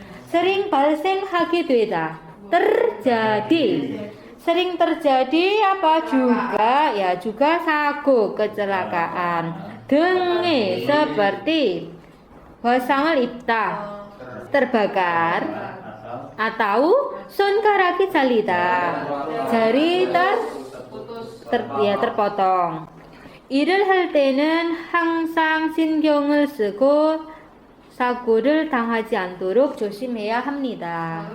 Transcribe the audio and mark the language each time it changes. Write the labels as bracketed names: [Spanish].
[Korean] Sering 발생하게 되다. [Indonesian] Terjadi. Sering terjadi apa juga? Ya juga sago, kecelakaan. Dengi seperti [Korean] 화상을 입다. [Indonesian] Terbakar. [Korean] Atau 손가락이 잘리다. [Indonesian] Jari terpotong. [Korean] 일을 할 때는 항상 신경을 쓰고 사고를 당하지 않도록 조심해야 합니다.